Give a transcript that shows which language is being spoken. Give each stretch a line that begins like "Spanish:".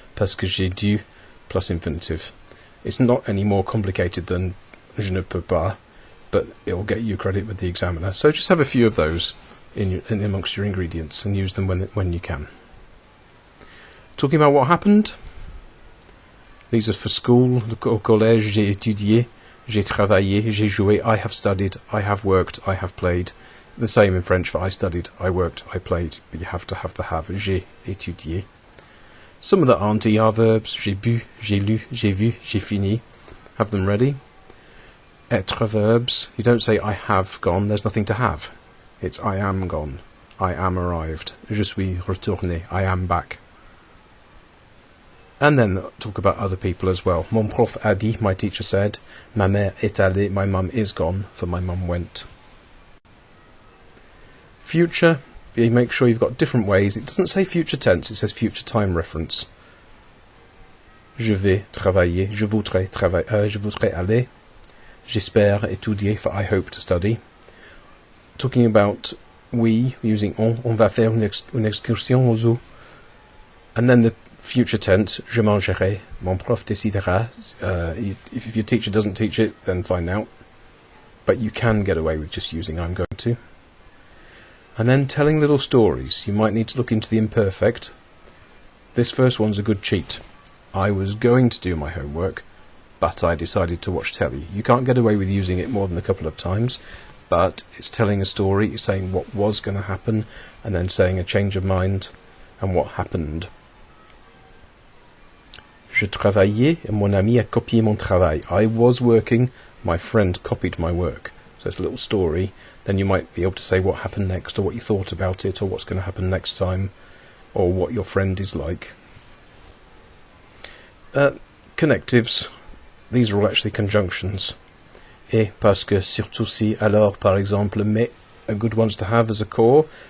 French: Parce que j'ai dû plus infinitive.
English: It's not any more complicated than
French: je ne peux pas,
English: but it'll get you credit with the examiner. So just have a few of those in amongst your ingredients and use them when you can. Talking about what happened. These are for school.
French: Au collège, j'ai étudié, j'ai travaillé, j'ai joué,
English: I have studied, I have worked, I have played. The same in French for I studied, I worked, I played, but you have to have the have.
French: J'ai étudié.
English: Some of the aren't ER verbs.
French: J'ai bu, j'ai lu, j'ai vu, j'ai fini.
English: Have them ready. Être verbs. You don't say I have gone, there's nothing to have. It's I am gone, I am arrived,
French: je suis retourné,
English: I am back. And then talk about other people as well.
French: Mon prof a dit,
English: my teacher said.
French: Ma mère est allée,
English: my mum is gone, for my mum went. Future, you make sure you've got different ways. It doesn't say future tense, it says future time reference.
French: Je vais travailler, je voudrais aller. J'espère étudier,
English: for I hope to study. Talking about we, using
French: on va faire une excursion au zoo.
English: And then the future tense,
French: je mangerai, mon prof décidera.
English: If your teacher doesn't teach it, then find out. But you can get away with just using I'm going to. And then telling little stories. You might need to look into the imperfect. This first one's a good cheat. I was going to do my homework, but I decided to watch telly. You can't get away with using it more than a couple of times, but it's telling a story, it's saying what was going to happen, and then saying a change of mind and what happened.
French: Je travaillais et mon ami a copié mon travail.
English: I was working, my friend copied my work. So it's a little story. Then you might be able to say what happened next, or what you thought about it, or what's going to happen next time, or what your friend is like. Connectives. These are all actually conjunctions.
French: Et, parce que, surtout si, alors, par exemple, mais,
English: are good ones to have as a core.